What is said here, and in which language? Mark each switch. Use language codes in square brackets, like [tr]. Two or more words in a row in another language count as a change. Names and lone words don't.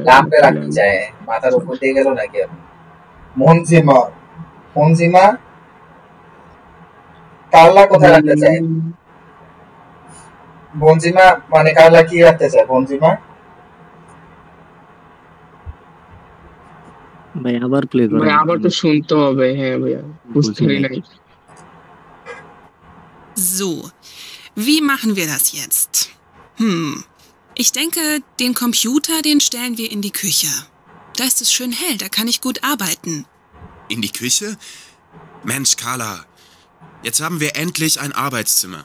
[bn] ল্যাম্পে রাখতে চায়। মাথার উপর দিয়ে গেল নাকি? মনজিমা কারলা কোথায় রাখতে চায়? বনজিমা মানে কারলা কি রাখতে চায়? বনজিমা ভাই আবার প্লে করুন। ভাই আবার তো শুনতে হবে। হ্যাঁ ভাইয়া, বুঝতে পারি নাই। [de] So, wie machen wir das jetzt? Ich denke, den Computer, den stellen wir in die Küche. Da ist es schön hell, da kann ich gut arbeiten. In die Küche? Mensch, Carla, jetzt haben wir endlich ein Arbeitszimmer.